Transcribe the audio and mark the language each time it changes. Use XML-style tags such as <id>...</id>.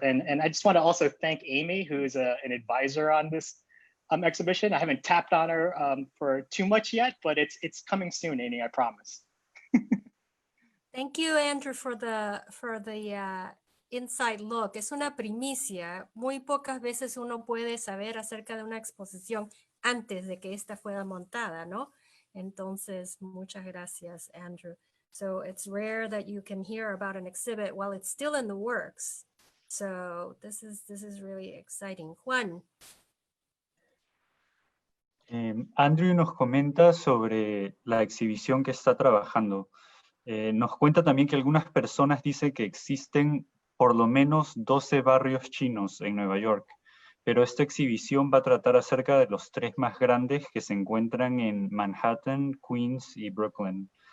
<en>And I just want to also thank Amy, who's an advisor on this exhibition. I haven't tapped on her for too much yet, but it's coming soon, Amy, I promise. Thank you, Andrew, for the inside look.</en> <es>Es una primicia. Muy pocas veces uno puede saber acerca de una exposición antes de que esta fuera montada, ¿no? Entonces, muchas gracias, Andrew.</es> <en>So it's rare that you can hear about an exhibit while it's still in the works. So this is really exciting. Juan.</en> <es>Andrew nos comenta sobre la exhibición que está trabajando. Nos cuenta también que algunas personas dicen que existen por lo menos 12 barrios chinos en Nueva York, pero esta exhibición va a tratar acerca de los 3 más grandes que se encuentran en Manhattan, Queens y Brooklyn.</es>